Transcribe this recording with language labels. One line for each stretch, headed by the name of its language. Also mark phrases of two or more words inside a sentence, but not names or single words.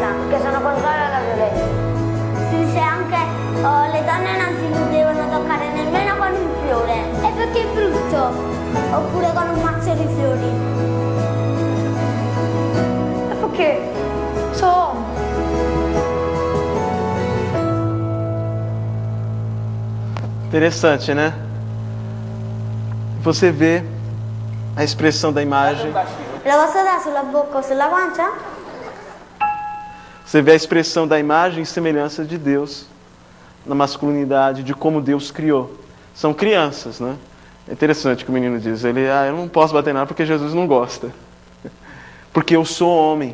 Italian: Perché sono contraria alla violenza. Si dice anche le donne non si devono toccare nemmeno con il fiore. E perché è brutto. Oppure con un mazzo di fiori. E perché? Sono.
Portuguese: Interessante, né? Você vê a expressão da imagem.
Italian: La posso dare sulla bocca o sulla guancia?
Portuguese: Você vê a expressão da imagem e semelhança de Deus na masculinidade, de como Deus criou. São crianças, né? É interessante que o menino diz, eu não posso bater nada porque Jesus não gosta. Porque eu sou homem.